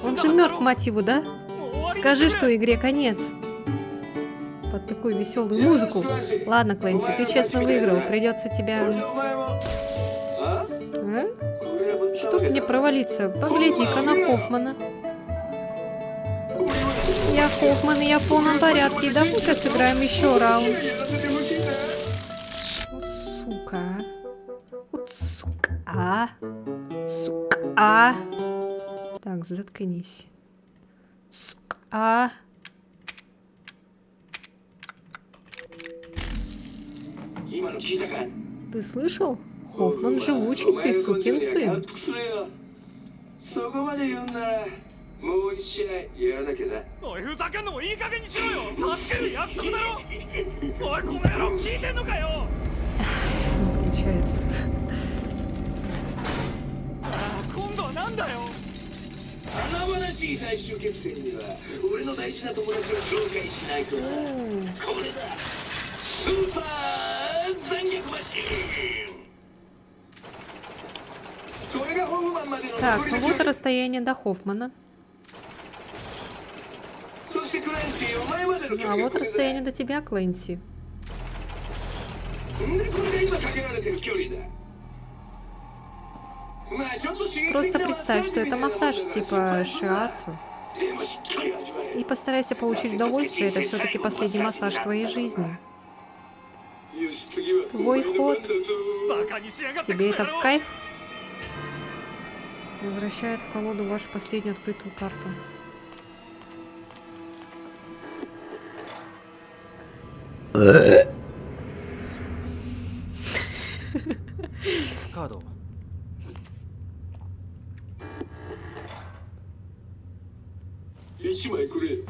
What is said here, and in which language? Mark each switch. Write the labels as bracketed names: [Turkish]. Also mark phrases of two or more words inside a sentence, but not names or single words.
[Russian] Он же мертв, мать его, да? [Japanese] もう終わりに [Russian] Скажи, [Japanese] する [Russian] что игре конец. Под такую веселую музыку. Ладно, Клэнси, ты честно выиграл. Придется [Japanese] これ [Russian] тебя... [Japanese] でお前も。あ？ これは [Russian] Чтоб мне провалиться. Погляди-ка на Хоффмана. Я Хоффман, и я в полном порядке. Давай-ка сыграем еще раунд. [Japanese] やらせてほしいな。 [Russian] Сука. Вот сука. Сука. Так, заткнись. Сука. [Japanese] 今の聞いたか？ [Russian] Ты слышал? Хоффман живучий, ты сукин сын. [Japanese] そこまで言うんならもう一試合やらなきゃな。おいふざけんのもいい加減にしろよ。助ける約束だろ。おいこの野郎聞いてんのかよ。 [Russian] Не получается. [Japanese] 今度はなんだよ。華々しい最終決戦には俺の大事な友達を紹介しないとな。これだ。スーパー残虐マシーン。これがホフマンまでの [Russian] Так, [Japanese] 残り [Russian] ну [Japanese] の距 [Russian] вот [Japanese] 離。 [Russian] расстояние до Хоффмана. [Japanese] そしてクランシー、お前までの距 [Russian] А [Japanese] 離が [Russian] вот [Japanese] これだ。 [Russian] расстояние до тебя, Клэнси. [Japanese] でこれが今かけられてる距離だ。まあちょっと刺激的な [Russian] Просто представь, что это массаж типа шиацу. [Japanese] でもしっかり味わえ。 [Russian] И постарайся получить удовольствие, это все-таки последний массаж твоей жизни. [Japanese] よし、次は [Russian] Твой ход. [Japanese] バカにしやがって [Russian] Тебе [Japanese] クソ [Russian] это [Japanese] 野郎 [Russian] в кайф? Возвращает в колоду вашу последнюю открытую карту. [Japanese] カード。一枚くれ。